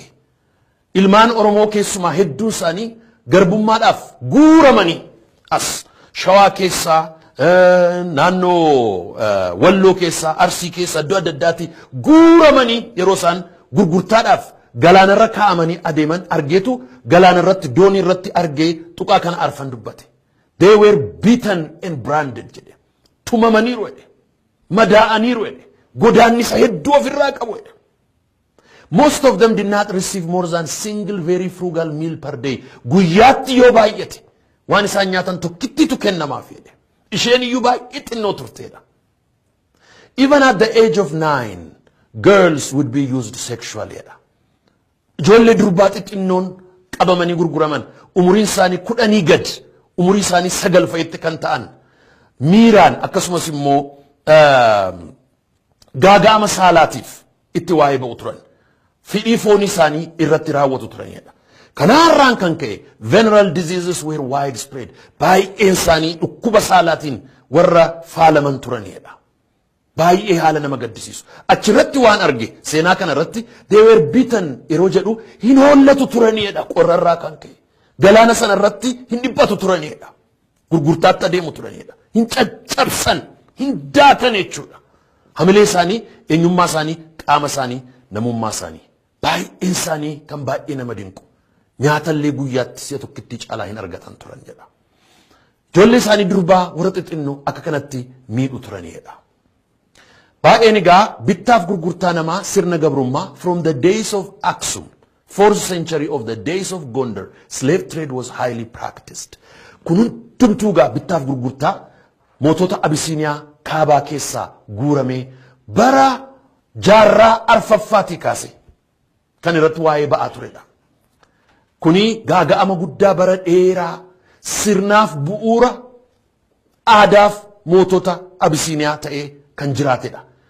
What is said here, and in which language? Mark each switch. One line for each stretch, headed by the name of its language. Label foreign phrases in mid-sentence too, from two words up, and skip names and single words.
Oromo: Ilmaan Oromoo keessumaa hedduun isaanii garbummaadhaaf guuramanii as Shawaa keessaa naannoo Walloo keessaa Arsii keessaa iddoo adda addaatti guuramanii yeroo isaan gurgurtaadhaaf galaana irra kaa'amanii adeeman argeetu galaana irratti doonii irratti argee tuqaa kana arfan dubbate.
English: They were beaten and branded jedhe.
Oromo: Tumamaniiru jedhe. Madaa'aniiru jedhe. Godaannisa hedduu ofirraa qabu jedhe.
English: Most of them did not receive more than single very frugal meal per day.
Oromo: Guyyaatti yoo baay'ate waan isaan nyaatan tokkittitu kennamaaf jedhe. Isheen iyyuu baay'ee xinnoo turteedha.
English: Even at the age of 9, girls would be used sexually jedha.
Oromo: Ijoollee durbaa xixinnoon qabamanii gurguraman umuriin isaanii 10 gad umurii isaanii 9 fa'itti kan ta'an miiraan akkasumas immoo gaaga'ama saalaatiif itti waa'ee ba'u turan. Fidhii foon isaanii irratti raawwatu turanidha. Kanarraan kan ka'e
English: venereal diseases were widespread.
Oromo: Baay'een isaanii dhukkuba saalaatiin warra faalaman turanidha. Baay'ee haala nama gaddisiisu. Achirratti waan arge seenaa kana irratti
English: they were beaten
Oromo: yeroo jedhu hin hollatu turanidha qorrarraa kan ka'e. Galaana sana irratti hin dhibbatu turanidha. Gurgurtaatti adeemu turanidha. Hin caccabsan, hin daatan jechuudha. Hamilee isaanii, eenyummaa isaanii, qaama isaanii, namummaa isaanii. Baay'een isaanii kan baay'ee nama dinqu. Nyaatallee guyyaatti si'a tokkitti caalaa hin argatan turan jedha. Ijoollee isaanii durbaa warra xixinnoo akka kanatti miidhu turanidha. Baay'een egaa bittaaf gurgurtaa namaa sirna gabrummaa
English: from the days of Aksum, 4th century of the days of Gondar, slave trade was highly practiced.
Oromo: Kun hundumtuu egaa bittaaf gurgurtaa mootota Abisiiniyaa kaabaa keessaa guuramee bara jaarraa arfaffaatii kaase kan irratti waa'ee ba'aa turedha. Kuni gaaga'ama guddaa bara dheeraa sirnaaf bu'uura aadaaf mootota Abisiiniyaa ta'ee kan jiraatedha.